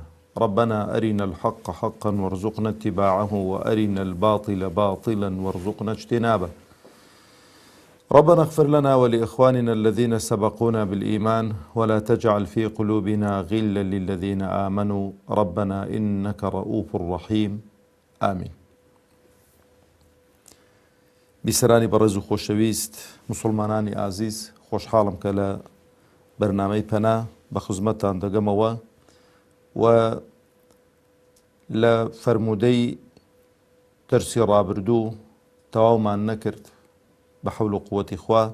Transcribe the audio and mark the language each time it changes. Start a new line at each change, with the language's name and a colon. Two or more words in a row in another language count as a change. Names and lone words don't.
Arabic: ربنا أرنا الحق حقا وارزقنا اتباعه وأرنا الباطل باطلا وارزقنا اجتنابه. ربنا اغفر لنا ولإخواننا الذين سبقونا بالإيمان ولا تجعل في قلوبنا غلا للذين آمنوا ربنا إنك رؤوف رحيم آمين.
Central Kurdish: بیسەرانی بەڕێز و خۆشەویست مسلمانانی ئازیز، خۆشحاڵم کە لە بەرنامەی پەنا بە خزمەتتان دەگەمەوە و لە فەرموودەی دەرسی ڕابردوو تەواومان نەکرد بە حەول و قووەتی خوا.